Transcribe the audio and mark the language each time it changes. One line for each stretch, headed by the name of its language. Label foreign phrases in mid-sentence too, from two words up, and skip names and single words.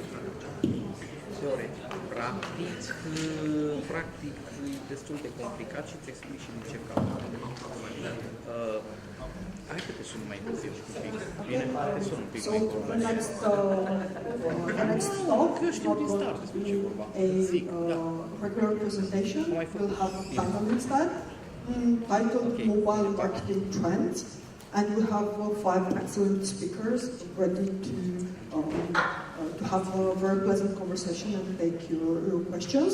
Romanian: Teoretic. Practic e destul de complicat și îți explic și de ce caut. Hai că te sun mai târziu un pic. Bine, te sun un pic mai
English: So the next talk
Romanian: Că știu din start despre ce vorba. Zic, da.
English: regular presentation will have a panel instead titled Mobile Marketing Trends, and we have 5 excellent speakers ready to have a very pleasant conversation and take your questions.